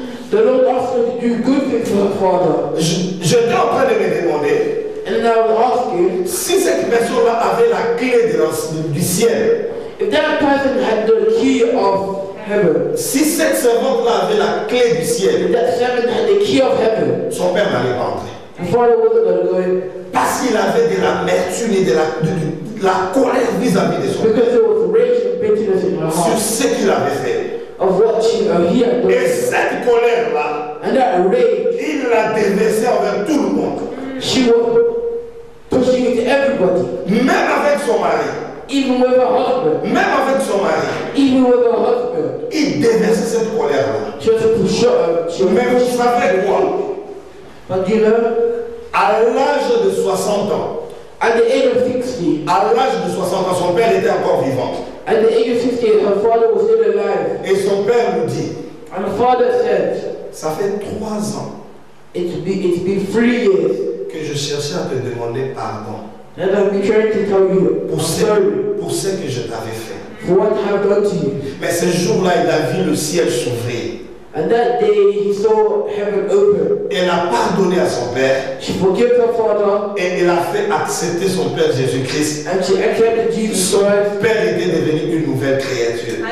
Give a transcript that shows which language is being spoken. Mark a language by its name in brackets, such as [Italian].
[English] the Lord asked her to do good things for her father. [French] J'étais en train de me demander [English] And I was asking, [French] si cette personne-là avait la clé du ciel, [English] if that person had the key of heaven, [French] si cette servante-là avait la clé du ciel, [English] if that servant had the key of heaven, [French] son père n'allait pas entrer. [English] her father wasn't going to go in [French] Parce qu'il avait de l'amertume et de la colère vis-à-vis de son père. [English] because there was rage and bitterness in her [French] Sur [English] heart [French] ce qu'il avait fait. [English] of what he had done. [French] Et cette colère-là, [English] And that rage, [French] il l'a déversée envers tout le monde. [English] she was pushing it to everybody, [French] Même avec son mari. [English] even with her husband, [French] Même avec son mari. [English] even with her husband. [French] Il déversait cette colère-là. [English] She was [French] Mais vous savez quoi? [English] But you know, [French] À l'âge de 60 ans, [English] at the age of 60, [French] à l'âge de 60 ans, son père était encore vivant. [English] at the age of 60, her father was still alive. [French] Et son père nous dit, [English] And her father said, [French] ça fait 3 ans [English] it's been 3 years [French] que je cherchais à te demander pardon [English] that I've been trying to tell you, I'm sorry [French] pour ce que je t'avais fait. [English] for what I have done to you. [French] Mais ce jour-là, il a vu le ciel s'ouvrir. [English] And that day he saw heaven open. [French] Elle a pardonné à son père [English] She forgave her father [French] et elle a fait accepter son père Jésus-Christ. [English] and she accepted Jesus [French] Son [English] Christ. [French] père était devenu une nouvelle créature.